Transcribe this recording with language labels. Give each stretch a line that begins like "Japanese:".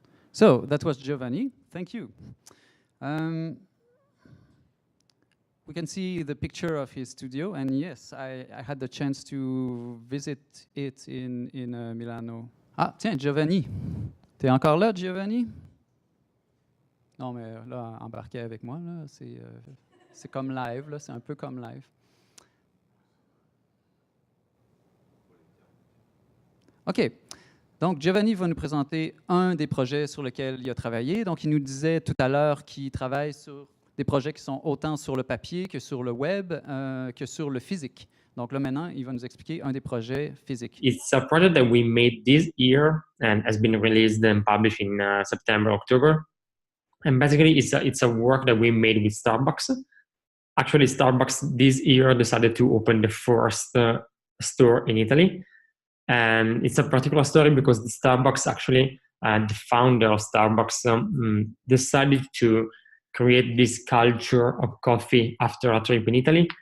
English: So that was Giovanni. Thank you. We can see the picture of his studio, and yes, I had the chance to visit it in Milano.
French: Ah, tiens, Giovanni. T'es encore là, Giovanni? Non, mais là, embarquez avec moi. Là, c'est comme live, là, c'est un peu comme live. OK. Donc, Giovanni va nous présenter un des projets sur lesquels il a travaillé. Donc, il nous disait tout à l'heure qu'il travaille sur des projets qui sont autant sur le papier que sur le web, que sur le physique. Donc là, maintenant, il va nous expliquer un des projets physiques.
English: It's a project that we made this year and has been released and published in September, October. And basically, it's a work that we made with Starbucks. Actually, Starbucks this year decided to open the first store in Italy. And it's a particular story because the Starbucks actually, the founder of Starbucks decided to create this culture of coffee after a trip in Italy.